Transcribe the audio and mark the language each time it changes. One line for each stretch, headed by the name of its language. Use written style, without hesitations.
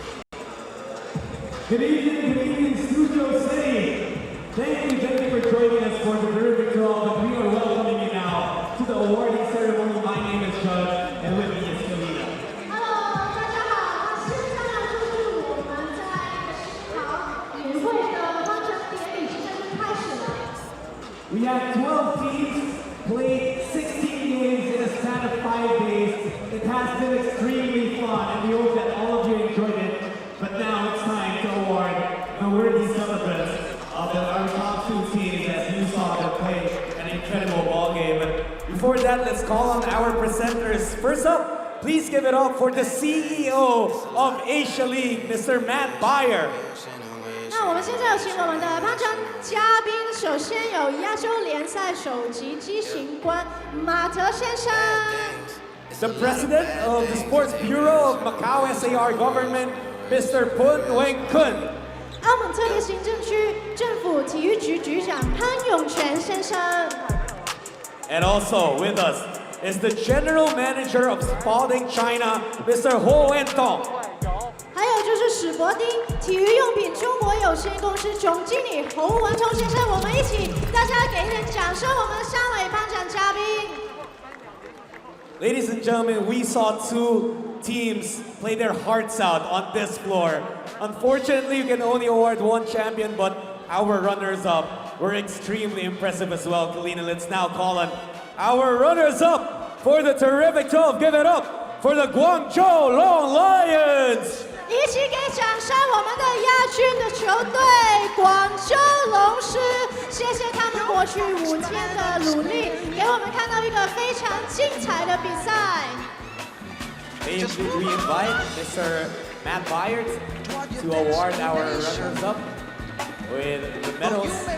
English: Good evening, Studio City. Thank you for joining us for the Terrific 12, and we are welcoming you now to the awarding ceremony. My name is Judge, and with me is Kalina. Hello，
Chinese: 大家好。现在呢，就是我们在食堂年会的颁奖典礼即将开始了。
English: We have 12 teams, played 16 games in a span of 5 days. It has been extremely fun, and we hope that all of you enjoyed it. But now it's time to award the worthy celebrants of our top 2 teams as you saw them play an incredible ball game. But before that, let's call on our presenters. First up, please give it up for the CEO of Asia League, Mr. Matt Bayer.
Chinese: 那我们现在有请我们的颁奖嘉宾，首先有亚洲联赛首席执行官马泽先生。
English: The president of the Sports Bureau of Macau SAR Government, Mr. Pun Weng-kun.
Chinese: 澳门特别行政区政府体育局局长潘永全先生。
English: And also with us is the General Manager of Spalding China, Mr. Ho Wen-tong.
Chinese: 还有就是史博丁体育用品中国有限公司总经理侯文通先生，我们一起，大家给一点掌声，我们三位颁奖嘉宾。
English: Ladies and gentlemen, we saw 2 teams play their hearts out on this floor. Unfortunately, you can only award 1 champion, but our runners-up were extremely impressive as well. Kalina, let's now call on our runners-up for the Terrific 12. Give it up for the Guangzhou Long Lions!
Chinese: 一起给掌声我们的亚军的球队广州龙狮，谢谢他们过去5天的努力，给我们看到一个非常精彩的比赛。
English: We invite Mr. Matt Byers to award our runners-up with the medals.